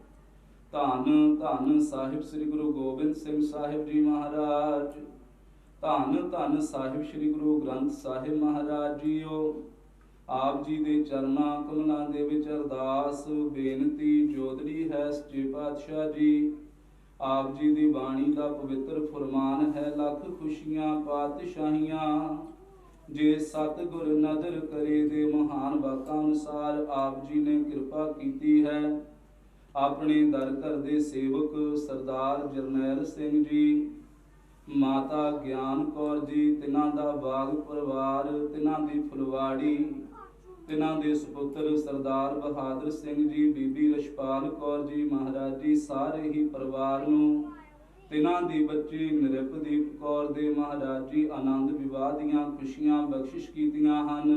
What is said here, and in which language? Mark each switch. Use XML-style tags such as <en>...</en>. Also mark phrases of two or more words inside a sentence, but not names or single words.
<pa>ਧੰਨ ਧੰਨ ਸਾਹਿਬ ਸ੍ਰੀ ਗੁਰੂ ਗੋਬਿੰਦ ਸਿੰਘ ਸਾਹਿਬ ਜੀ ਮਹਾਰਾਜ। ਧੰਨ ਧੰਨ ਸਾਹਿਬ ਸ੍ਰੀ ਗੁਰੂ ਗ੍ਰੰਥ ਸਾਹਿਬ ਮਹਾਰਾਜ ਜੀਓ। ਆਪ ਜੀ ਦੇ ਚਰਨਾਂ ਕਮਲਾਂ ਦੇ ਵਿੱਚ ਅਰਦਾਸ ਬੇਨਤੀ ਜੋਦੜੀ ਹੈ ਸੱਚੇ ਪਾਤਸ਼ਾਹ ਜੀ। ਆਪ ਜੀ ਦੀ ਬਾਣੀ ਕਾ ਪਵਿੱਤਰ ਫ਼ਰਮਾਨ ਹੈ, ਲਖ ਖੁਸ਼ੀਆਂ ਪਾਤਸ਼ਾਹੀਆਂ ਜੇ ਸਤਗੁਰ ਨਦਰ ਕਰੇ। ਦੇ ਮਹਾਨ ਵਾਕਾਂ ਅਨੁਸਾਰ ਆਪ ਜੀ ਨੇ ਕਿਰਪਾ ਕੀਤੀ ਹੈ। ਅਪਣੇ ਦਰ ਘਰ ਦੇ ਸੇਵਕ ਸਰਦਾਰ ਜਰਨੈਲ ਸਿੰਘ ਜੀ, ਮਾਤਾ ਗਿਆਨ ਕੌਰ ਜੀ, ਤਿਨ੍ਹਾਂ ਦਾ ਬਾਗ ਪਰਿਵਾਰ, ਤਿਨ੍ਹਾਂ ਦੀ ਫੁਲਵਾੜੀ, ਤਿਨ੍ਹਾਂ ਦੇ ਸੁਪੁੱਤਰ ਸਰਦਾਰ ਬਹਾਦਰ ਸਿੰਘ ਜੀ, ਬੀਬੀ ਰਛਪਾਲ ਕੌਰ ਜੀ ਮਹਾਰਾਜ ਜੀ, ਸਾਰੇ ਹੀ ਪਰਿਵਾਰ ਨੂੰ, ਤਿਨ੍ਹਾਂ ਦੀ ਬੱਚੀ ਨਿਰਪਦੀਪ ਕੌਰ ਦੇ ਮਹਾਰਾਜ ਜੀ ਆਨੰਦ ਵਿਆਹ ਦੀਆਂ ਖੁਸ਼ੀਆਂ ਬਖ਼ਸ਼ਿਸ਼ ਕੀਤੀਆਂ ਹਨ।</pa>